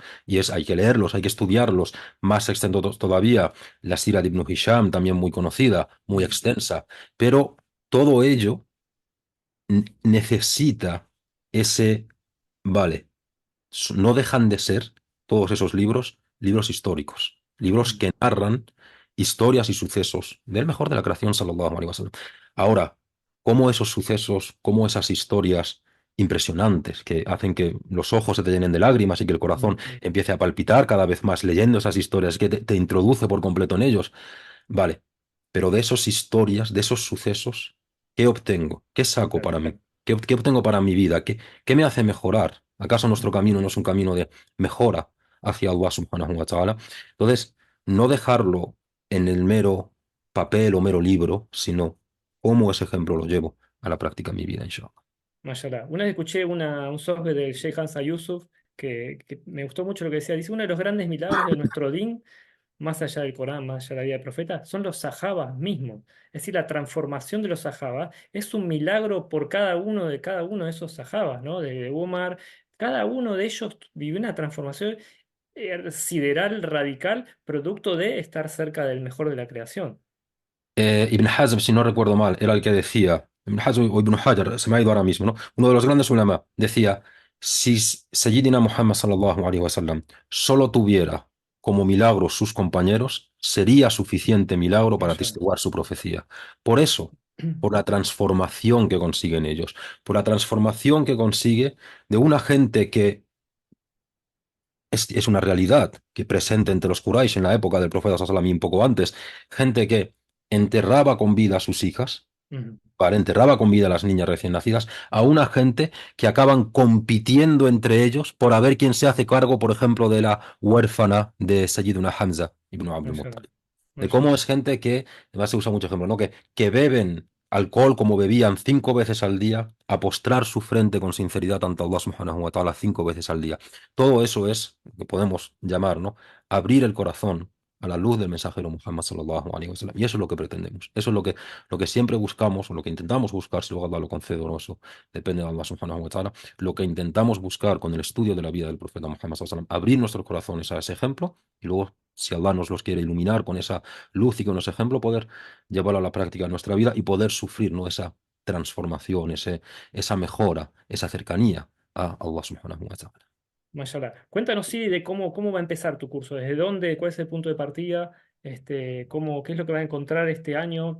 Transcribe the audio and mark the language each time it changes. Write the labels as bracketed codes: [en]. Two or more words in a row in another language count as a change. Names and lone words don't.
[es] Hay que leerlos, hay que estudiarlos. Más extenso todavía, la Sira de Ibn Hisham, también muy conocida, muy Mm, extensa. Pero todo ello necesita ese, vale, no dejan de ser todos esos libros, libros históricos, libros Mm. que narran historias y sucesos del mejor de la creación, [ar] صلى الله عليه وسلم. [es] Ahora, cómo esos sucesos, cómo esas historias impresionantes que hacen que los ojos se te llenen de lágrimas y que el corazón Ujú. empiece a palpitar cada vez más leyendo esas historias, que te introduce por completo en ellos. Vale, pero de esas historias, de esos sucesos, ¿qué obtengo? ¿Qué saco Claro. para mí? ¿Qué obtengo para mi vida? ¿Qué me hace mejorar? ¿Acaso nuestro Ujú. camino no es un camino de mejora hacia Allah [ar] سبحانه وتعالى? [es] Entonces, no dejarlo en el mero papel o mero libro, sino cómo ese ejemplo lo llevo a la práctica en mi vida, inshallah. Mashallah. Una vez escuché un sohbet del Sheikh Hansa Yusuf que me gustó mucho lo que decía. Dice, uno de los grandes milagros de nuestro din, más allá del Corán, más allá de la vida del profeta, son los sahabas mismos. Es decir, la transformación de los sahabas es un milagro por cada uno de esos sahabas, ¿no? De Umar, cada uno de ellos vivió una transformación sideral, radical, producto de estar cerca del mejor de la creación. Ibn Hazm, si no recuerdo mal, era el que decía, Ibn Hazm o Ibn Hajar, se me ha ido ahora mismo, ¿no? Uno de los grandes ulama decía, si Sayyidina Muhammad [ar] صلى الله عليه وسلم [es] solo tuviera como milagro sus compañeros, sería suficiente milagro para Mashallah. atestiguar su profecía. Por eso, por la transformación que consiguen ellos, por la transformación que consigue de una gente que es una realidad que presente entre los Quraysh en la época del profeta [ar] صلى الله عليه وسلم [es] y un poco antes, gente que enterraba con vida a sus hijas, Ujú. ¿vale? Enterraba con vida a las niñas recién nacidas, a una gente que acaban compitiendo entre ellos por a ver quién se hace cargo, por ejemplo, de la huérfana de Sayyiduna Hamza ibn Abdul Mashallah. Muttalib. De cómo Mashallah. es gente que, además se usa mucho ejemplo, ¿no? Que beben alcohol como bebían 5 veces al día, a postrar su frente con sinceridad ante Allah [ar] سبحانه وتعالى [es] 5 veces al día. Todo eso es lo que podemos llamar, ¿no? Abrir el corazón a la luz del mensajero Muhammad [ar] صلى الله عليه وسلم. [es] Y eso es lo que pretendemos. Eso es lo que siempre buscamos, o lo que intentamos buscar, si luego Allah lo concede o no, eso depende de Allah [ar] سبحانه وتعالى, [es] lo que intentamos buscar con el estudio de la vida del profeta Muhammad [ar] صلى الله عليه وسلم, [es] abrir nuestros corazones a ese ejemplo y luego, si Allah nos los quiere iluminar con esa luz y con ese ejemplo, poder llevarlo a la práctica en nuestra vida y poder sufrir, ¿no? Esa transformación, esa mejora, esa cercanía a Allah [ar] سبحانه وتعالى. [es] Mashallah. Cuéntanos, sí, de cómo va a empezar tu curso, desde dónde, cuál es el punto de partida, qué es lo que va a encontrar este año.